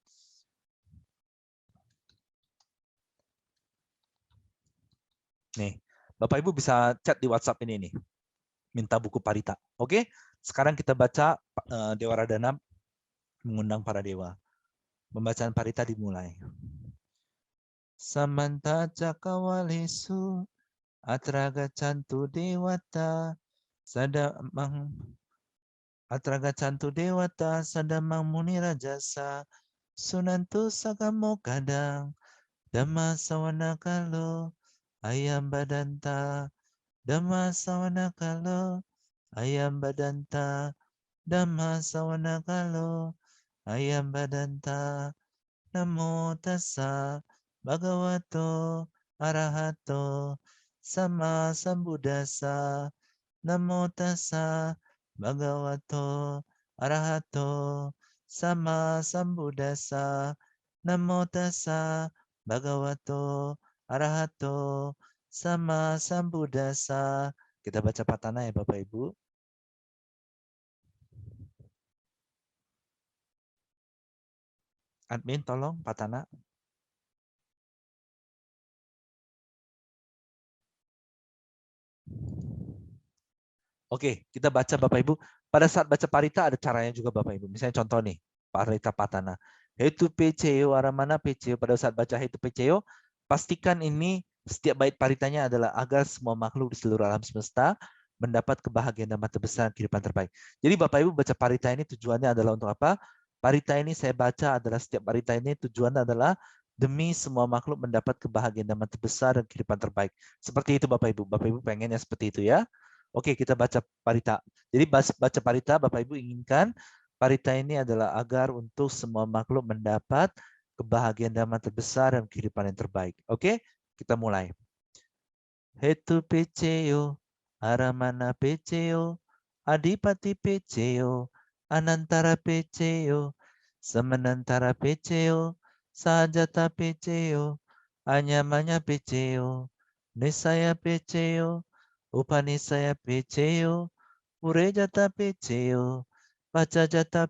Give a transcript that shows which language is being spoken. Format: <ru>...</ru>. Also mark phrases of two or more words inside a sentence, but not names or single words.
<id>Nih, Bapak Ibu bisa chat di WhatsApp ini nih. Minta buku parita. Oke? Sekarang kita baca Dewa Radana mengundang para dewa. Pembacaan parita dimulai.</id> <pi>Samanta cakawalesu atraga cantu dewata sadamang atraga cantu dewata sadamang muni rajasa sunantu sagamo kadang dhamma sawana kalo ayam badanta dhamma sawana kalo ayam badanta dhamma sawana kalo ayam badanta namo tassa bhagavato arahato sama sambuddhassa namo tassa bhagavato arahato sama sambuddhassa namo tassa bhagavato arahato sama sambuddhassa.</pi> <id>Kita baca patana ya Bapak Ibu. Admin tolong patana. Oke, kita baca Bapak Ibu. Pada saat baca parita ada caranya juga Bapak Ibu. Misalnya contoh nih, parita patana.</id> <pi>Hetu peceo aramana peceo.</pi> <id>Pada saat baca</id> <pi>hetu peceo,</pi> <id>pastikan ini setiap bait paritanya adalah agar semua makhluk di seluruh alam semesta mendapat kebahagiaan dan mata besar kehidupan terbaik. Jadi Bapak Ibu baca parita ini tujuannya adalah untuk apa? Parita ini saya baca adalah setiap parita ini tujuannya adalah demi semua makhluk mendapat kebahagiaan dan mata besar dan kehidupan terbaik. Seperti itu Bapak Ibu. Bapak Ibu pengennya seperti itu ya. Oke, kita baca parita. Jadi baca parita, Bapak Ibu inginkan parita ini adalah agar untuk semua makhluk mendapat kebahagiaan dan mata besar dan kehidupan yang terbaik. Oke, kita mulai.</id> <pi>Hetu peceo, aramana peceo, adipati peceo, anantara peceo, semenantara peceo, sahajata peceo, anyamanya peceo, nisaya peceo, Upanisaya Peceyo, Purejata Peceyo, Pacajata</pi>